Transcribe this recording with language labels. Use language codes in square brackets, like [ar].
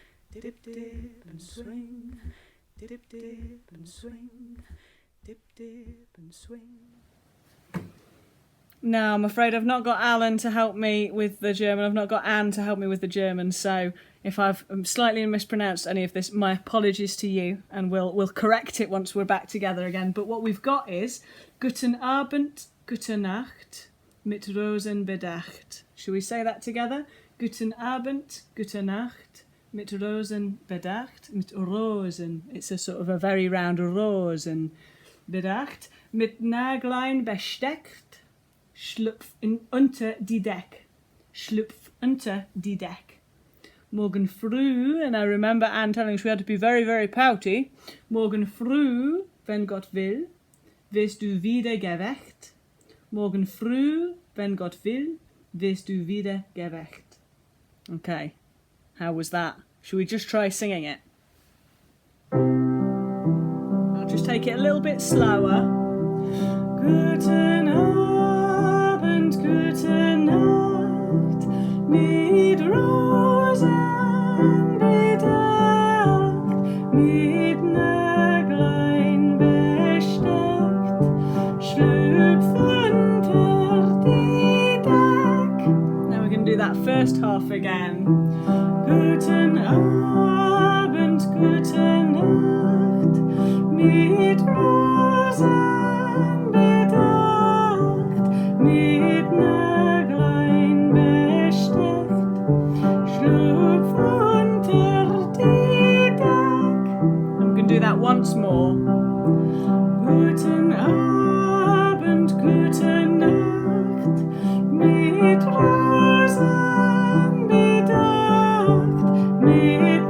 [en] Dip, dip and swing, dip, dip and swing, dip, dip and swing. Now, I'm afraid I've not got Alan to help me with the German. I've not got Anne to help me with the German. So if I've slightly mispronounced any of this, my apologies to you, and we'll correct it once we're back together again. But what we've got is [de] Guten Abend, Gute Nacht, mit Rosen bedacht. [en] Shall we say that together? [de] Guten Abend, Gute Nacht, mit Rosen bedacht, mit Rosen. [en] It's a sort of a very round [de] Rosen bedacht, mit Naglein besteckt, schlupf unter die Deck, schlupf unter die Deck. Morgen früh, [en] and I remember Anne telling us we had to be very, very pouty. [de] Morgen früh, wenn Gott will, wirst du wieder geweckt. Morgen früh, wenn Gott will, wirst du wieder geweckt. [en] Okay. How was that? Should we just try singing it? I'll just take it a little bit slower. [de] Guten Abend, gute Nacht, mit Rosen bedacht, mit Näglein besteckt, schlüpf unter die Deck. [en] Now we're going to do that first half again. [de] Guten Abend, gute Nacht, mit Rosen bedacht, mit Näglein besteckt, schlupf unter die Deck. [en] I'm going to do that once more. [de] Guten Abend, gute Nacht, mit Rosen bedacht, mit